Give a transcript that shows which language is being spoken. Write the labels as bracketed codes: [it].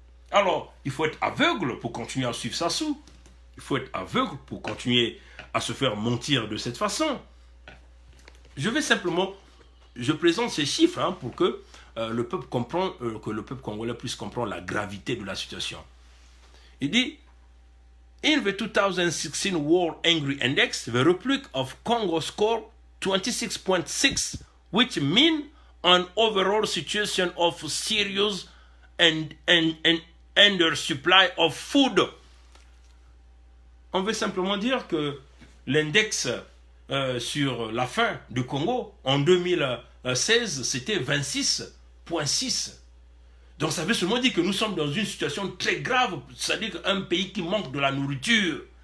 [fr] Alors, il faut être aveugle pour continuer à suivre Sassou. Il faut être aveugle pour continuer à se faire mentir de cette façon. Je présente ces chiffres pour que le peuple congolais puisse comprendre la gravité de la situation. Il dit, [en] in the 2016 World Angry Index, the Republic of Congo scored 26.6, which means an overall situation of serious and undersupply of food. [fr] On veut simplement dire que l'index sur la faim du Congo en 2016, c'était 26.6. Donc ça veut seulement dire que nous sommes dans une situation très grave, c'est-à-dire qu'un pays qui manque de la nourriture.